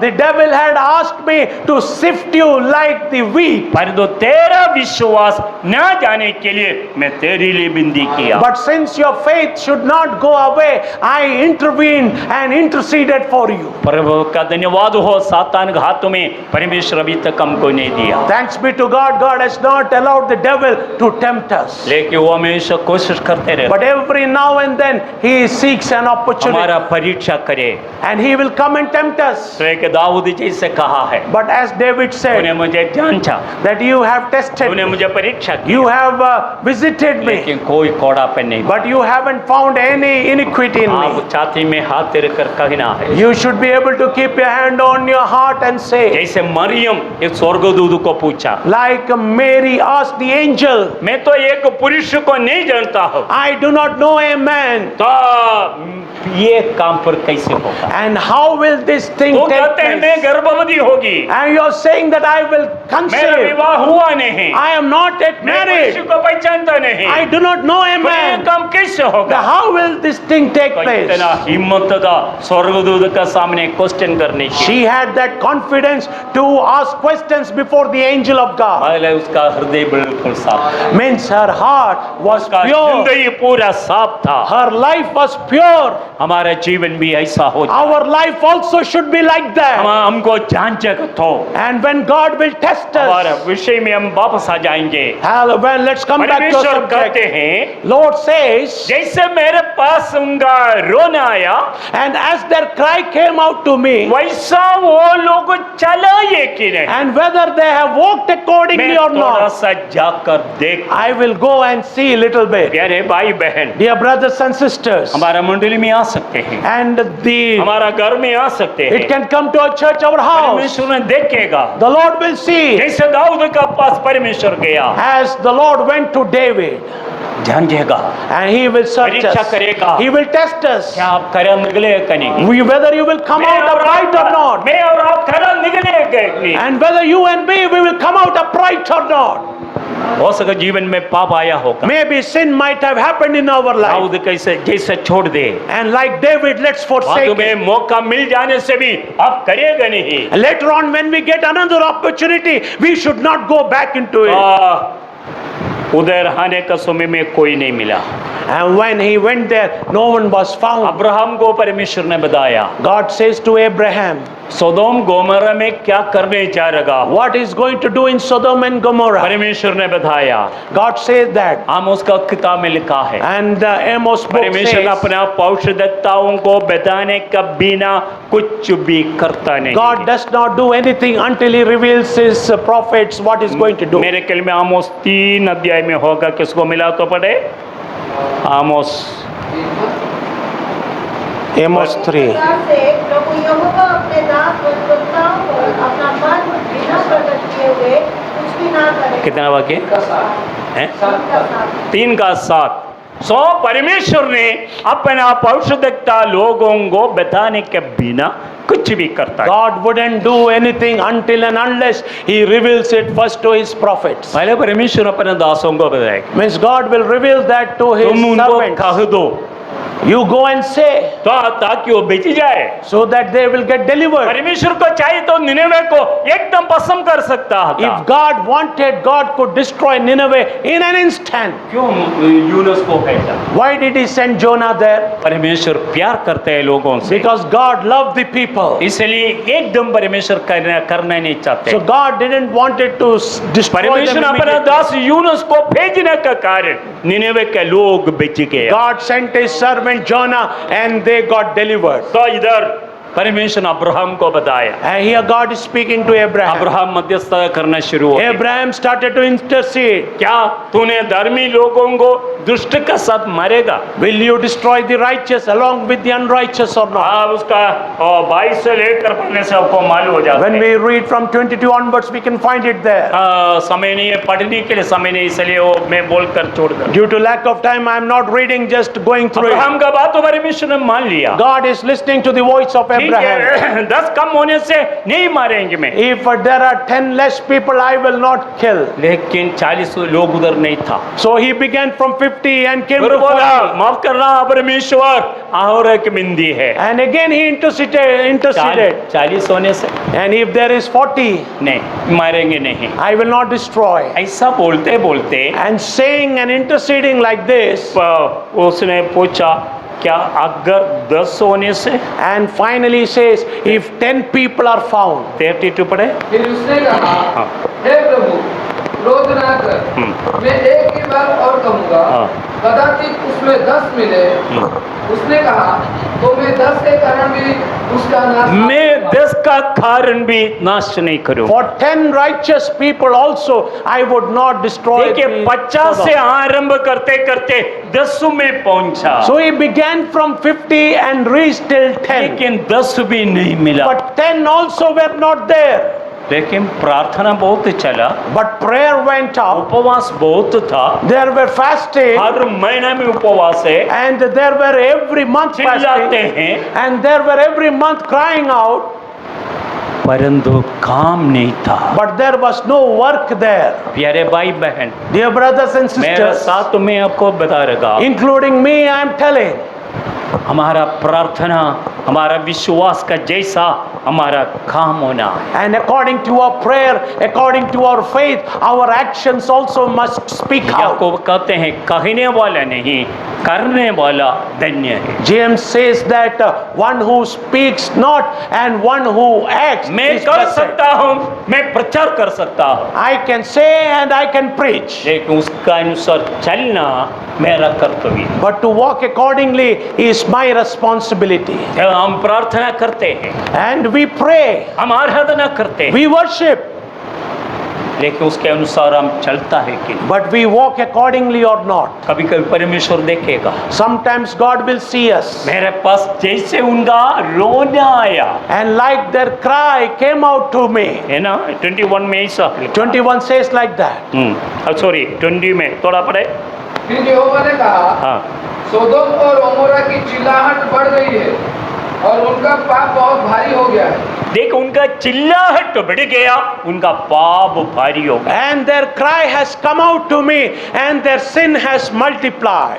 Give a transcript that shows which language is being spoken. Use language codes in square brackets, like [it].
[en] The devil had asked me to sift you like the wheat. [hi] परंतु तेरा विश्वास न जाने के लिए मैं तेरे लिए विनती किया। [en] But since your faith should not go away, I intervened and interceded for you. [hi] प्रभु का धन्यवाद हो, सातान के हाथों में परमेश्वर अभी तक हमको नहीं दिया, [en] Thanks be to God, God has not allowed the devil to tempt us. [hi] लेकिन वो हमेशा कोशिश करते रहे [en] But every now and then he seeks an opportunity [hi] हमारा परीक्षा करे। [en] and he will come and tempt us. [hi] तो एक दाऊद जैसे कहा है, [en] But as David [hi] तूने [en] said, [hi] मुझे जांचा, [en] that you have tested [hi] तूने [en] me, [hi] मुझे परीक्षा की, [en] you have visited me, [hi] लेकिन कोई कोड़ापन नहीं। [en] but you haven't found any iniquity in me. [hi] आप छाती में हाथ रखकर कहना है, [en] You should be able to keep your hand on your heart and say, [hi] जैसे मरियम एक स्वर्गदूत को पूछा, [en] like Mary asked the angel, [hi] मैं तो एक पुरुष को नहीं जानता हूँ, [en] I do not know a man, [hi] तो ये काम पर कैसे होगा? [en] and how will this thing [hi] वो [en] take [hi] कहते हैं मैं [en] place? [hi] गर्भवती होगी, [en] And you are saying that I will [hi] मेरा [en] conceive. [hi] विवाह हुआ नहीं, [en] I am not yet [hi] मैं पुरुष [en] married. [hi] को पहचानता नहीं, [en] I do not know a [hi] तो ये [en] man. [hi] काम कैसे [en] Now, [hi] होगा? [en] how will this thing take [hi] तो [en] place? [hi] इतना हिम्मत था स्वर्गदूत का सामने क्वेश्चन करने की, [en] She had that confidence to ask questions before the angel of God. [hi] पहले उसका हृदय बिल्कुल साफ था, [en] Means her heart was [hi] उसका [en] pure. [hi] जिंदगी पूरा साफ था। [en] Her life was pure. [hi] हमारा जीवन भी ऐसा हो जाए, [en] Our life also should be like that. [hi] हमको जांचक तो [en] And when God will test [hi] हमारा [en] us, [hi] विषय में हम वापस आ जाएंगे। [en] well, let's come back to our [hi] परमेश्वर कहते [en] subject. [hi] हैं, [en] Lord says, [hi] जैसे मेरे पास उनका रोना आया, [en] and as their cry came out to me, [hi] वैसा वो लोग चलाए कि नहीं, [en] and whether they have walked [hi] मैं [en] accordingly or [hi] थोड़ा [en] not, [hi] सा जाकर देख। [en] I will go and see a little bit. [hi] प्यारे भाई बहन, [en] Dear brothers and sisters, [hi] हमारा मंडली में आ सकते हैं, [en] and [hi] हमारा घर में आ सकते हैं, [en] it can come to our church, our house. [hi] परमेश्वर ने देखेगा, [en] The Lord will see, [hi] जैसे दाऊद का पास परमेश्वर गया, [en] as the Lord went to David, [hi] जांचेगा, [en] and he will search [hi] परीक्षा [en] us. [hi] करेगा, [en] He will test us. [hi] क्या आप खरा निकले कि नहीं, [en] Whether you will come out upright or not. [hi] मैं और आप खरा निकले कि नहीं, [en] And whether you and me, we will come out upright or not. [hi] हो सके जीवन में पाप आया होगा, [en] Maybe sin might have happened in our life. [hi] Dawood कैसे जैसे छोड़ दे, [en] And like David, let's [hi] बाद [en] forsake [hi] में [en] it. [hi] मौका मिल जाने से भी आप करेगा नहीं। [en] And later on, when we get another opportunity, we should not go back into it. [hi] उधर आने का समय में कोई नहीं मिला, [en] And when he went there, no one was found. [hi] Abraham को परमेश्वर ने बताया, [en] God says to Abraham, [hi] सोदोम Gomra में क्या करने जा रहा, [en] what is going to do in Sodom and Gomorrah? [hi] परमेश्वर ने बताया, [en] God says that. [hi] आमोस का किताब में लिखा है, [en] And Amos book [hi] परमेश्वर [en] says, [hi] अपना पौरुषदत्ताओं को बताने का बिना कुछ भी करता नहीं। [en] God does not do anything until he reveals his prophets what he's going to do. [hi] मेरे ख्याल में आमोस 3 अध्याय में होगा, किसको मिला तो पढ़े, आमोस [en] Amos 3. [hi] प्रकार से प्रभु यहोवा अपने दास भक्तों पर अपना मन बिना प्रकट किए हुए कुछ भी ना करे। कितना वाक्य है? उनका साथ। 3:7। सो परमेश्वर ने अपना पौरुषदत्ता लोगों को बताने के बिना कुछ भी करता है। [en] God wouldn't do anything until and unless he reveals it first to his prophets. [hi] पहले परमेश्वर अपने दासों को बताएगा, [en] Means God will reveal that to his [hi] तुम उनको [en] servants. [hi] कह दो [en] You go and say, [hi] तो ताकि वो बेची जाए। [en] so that they will get delivered. [hi] परमेश्वर को चाहिए तो निनेवे को एकदम भस्म कर सकता था। [en] If God wanted, God could destroy Nineveh in an instant. [hi] क्यों यूनुस को भेजा? [en] Why did he send Jonah there? [hi] परमेश्वर प्यार करते हैं लोगों से, [en] Because God loved the people. [hi] इसलिए एकदम परमेश्वर करना नहीं चाहते। [en] So God didn't want it to destroy them [hi] परमेश्वर अपना [en] immediately. [hi] दास यूनुस को भेजने का कारण निनेवे के लोग बेच गए। [en] God sent his servant Jonah and they got delivered. [hi] तो इधर परमेश्वर अब्राहम को बताया, [en] And here God is speaking to Abraham. [hi] Abraham मध्यस्थता करना शुरू हो गया। [en] Abraham started to intercede. [hi] क्या तूने धर्मी लोगों को दुष्ट का साथ मारेगा? [en] Will you destroy the righteous along with the unrighteous or not? [hi] आप उसका 22 से लेकर पढ़ने से आपको मालूम हो जाता [en] When [hi] है। [en] we read from 22 onwards, we can find it there. [hi] समय नहीं है पढ़ने के लिए, समय नहीं, इसलिए वो मैं बोलकर छोड़ दूं। [en] Due to lack of time, I am not reading, just going through it. [hi] Abraham का बात तो परमेश्वर ने मान लिया। [en] God is listening to the voice of [hi] ठीक [en] Abraham, [hi] 10 कम होने से नहीं मारेंगे मैं, [en] if there are 10 less people, I will not kill. [hi] लेकिन 40 लोग उधर नहीं था। [en] So he began from 50 and came [hi] फिर [en] to [hi] बोला [en] 40. [hi] माफ करना परमेश्वर, और एक बिंदी है, [en] And again he interceded. [hi] 40 होने से [en] And if there is 40, [hi] नहीं मारेंगे नहीं। [en] I will not destroy. [hi] ऐसा बोलते बोलते [en] And saying and interceding like this, [hi] उसने पूछा क्या अगर 10 होने से, [en] and finally says, if 10 people are found, [hi] 32 पढ़े। फिर उसने कहा, हाँ। हे प्रभु क्रोध ना कर, मैं एक ही बार और कहूँगा, हाँ। कदाचित उसमें 10 मिले। उसने कहा तो मैं 10 के कारण भी उसका नाश ना मैं करूँगा। 10 का कारण भी नाश नहीं करूँ। [en] for 10 righteous people also, I would not destroy. [hi] देखिए [en] the [hi] 50 से [en] Sodom. [hi] आरंभ करते करते 10 में पहुंचा, [en] So he began from 50 and reached till 10. [hi] लेकिन 10 भी नहीं मिला। [en] But 10 also were not there. [hi] लेकिन प्रार्थना बहुत चला, [en] But prayer went up. [hi] उपवास बहुत था, [en] There were fasting. [hi] हर महीना में उपवास है, [en] And there were every month [hi] चिल्लाते [en] fasting. [hi] हैं, [en] And there were every month crying out. [hi] परंतु काम नहीं था। [en] But there was no work there. [hi] प्यारे भाई बहन, [en] Dear brothers and [hi] मेरे [en] sisters, [hi] साथ मैं आपको बता रहा, [en] including me, I am telling, [hi] हमारा प्रार्थना हमारा विश्वास का जैसा हमारा काम होना है। [en] and according to our prayer, according to our faith, our actions also must speak out. [hi] याकूब कहते हैं कहने वाला नहीं, करने वाला धन्य है। [en] James says that one who speaks not and one who acts [hi] मैं [en] is [hi] कर [en] blessed. [hi] सकता हूँ, मैं प्रचार कर सकता हूँ, [en] I can say and I can preach, [hi] लेकिन उसका अनुसार चलना मेरा कर्तव्य है। [en] but to walk accordingly is my responsibility. [hi] जब हम प्रार्थना करते हैं, [en] And we pray, [hi] हम आराधना करते हैं, [en] we worship, [hi] लेकिन उसके अनुसार हम चलता है कि नहीं? [en] but we walk accordingly or not. [hi] कभी कभी परमेश्वर देखेगा, [en] Sometimes God will see us. [hi] मेरे पास जैसे उनका रोना आया [en] And like their cry came out to me. [hi] है ना, 21 में ऐसा [en] 21 says like that. [hi] सॉरी 20 में थोड़ा पढ़े। फिर यहोवा ने कहा, हाँ, सोदोम और अमोरा की चिल्लाहट बढ़ गई है और उनका पाप बहुत भारी हो गया है। देख उनका चिल्लाहट बढ़ गया, उनका पाप भारी हो गया। [en] And their cry has come out to me, and their sin has multiplied.